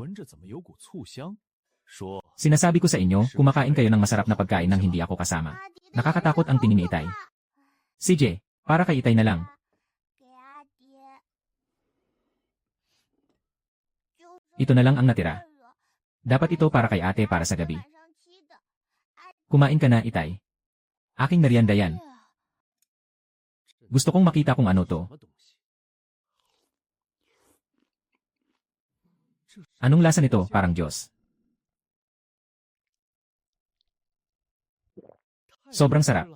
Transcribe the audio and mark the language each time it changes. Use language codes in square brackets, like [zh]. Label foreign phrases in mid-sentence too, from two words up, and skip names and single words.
[tl] Sinasabi ko sa inyo, kumakain kayo ng masarap na pagkain nang hindi ako kasama. [zh] 阿迪的 [tl] Nakakatakot ang tingin ni Itay. CJ, para kay Itay na lang. [zh] 给阿爹。 [tl] Ito na lang ang natira. Dapat ito para kay ate para sa gabi. [zh] 晚上吃的。 [tl] Kumain ka na, Itay. Aking merienda yan. Gusto kong makita kung ano to. Anong lasa nito, parang Diyos? Sobrang sarap.